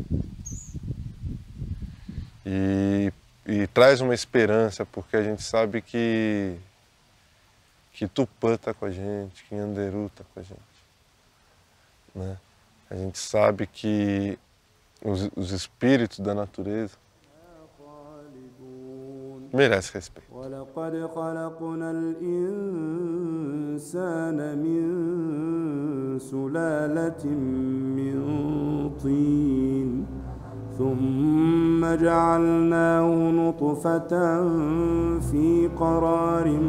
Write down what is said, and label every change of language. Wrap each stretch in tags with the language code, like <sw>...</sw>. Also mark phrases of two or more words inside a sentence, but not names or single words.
<pt>e traz uma esperança, porque a gente sabe que Tupã está com a gente, que Nhanderu está com a gente, né? A gente sabe que os espíritos da natureza merecem respeito.</pt> <ar>وَلَقَدْ خَلَقْنَا الْإِنسَانَ مِنْ سُلَالَةٍ مِنْ طِينٍ ثُمَّ جَعَلْنَاهُ نُطْفَةً فِي قَرَارٍ</ar>